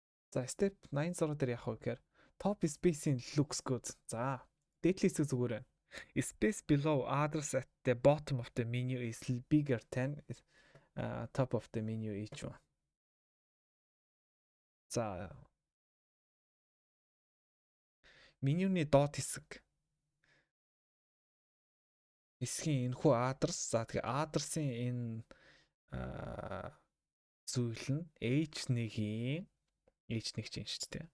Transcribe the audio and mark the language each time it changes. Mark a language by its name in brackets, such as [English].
[Mongolian] За step 86 дээр яах вэ гэхээр [English] top spacing looks good. [Mongolian] За дээдлийн хэсэг зүгээр байна. [English] Space below address at the bottom of the menu is bigger than top of the menu each one. [Mongolian] За менюний доод хэсгийн энэхүү адрес. За тэгээ адресийн энэ зүйл нь H1-ийн H1 чинь шүү дээ.